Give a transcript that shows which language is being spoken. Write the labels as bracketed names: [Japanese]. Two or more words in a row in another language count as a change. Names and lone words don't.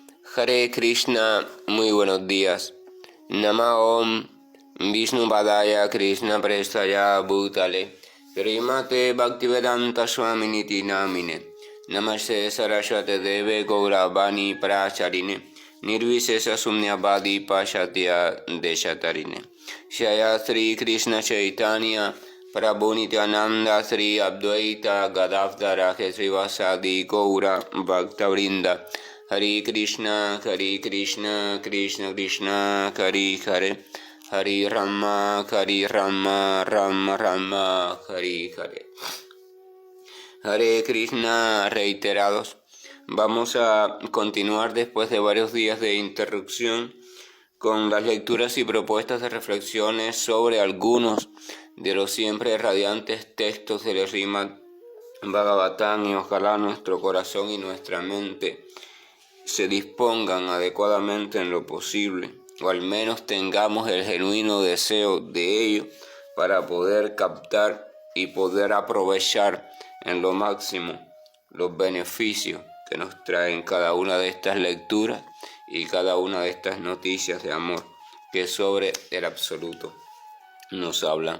[Sanskrit] हरे कृष्ण, [Spanish] muy buenos días. [Sanskrit] नमः ओं विष्णु पादाय कृष्ण प्रेष्ठाय भूतले श्रीमते भक्तिवेदान्त स्वामिन् इति नामिने नमस्ते सारस्वते देवे गौरवाणी प्रचारिणे निर्विशेष शून्यवादि पाश्चात्य देशतारिणे जय श्री कृष्ण चैतन्य प्रभु नित्यानन्द श्री अद्वैत गदाधर श्रीवासादि गौर भक्तवृन्द हरे कृष्ण कृष्ण कृष्ण हरे हरे हरे राम राम राम हरे हरे, Hare Rama, Rama Rama, Hare Hare. हरे कृष्ण [Spanish] reiterados. Vamos a continuar después de varios días de interrupción con las lecturas y propuestas de reflexiones sobre algunos de los siempre radiantes textos del Srimad Bhagavatam, y ojalá nuestro corazón y nuestra mente se dispongan adecuadamente en lo posible, o al menos tengamos el genuino deseo de ello para poder captar y poder aprovechar en lo máximo los beneficios que nos traen cada una de estas lecturas y cada una de estas noticias de amor que sobre el absoluto nos hablan.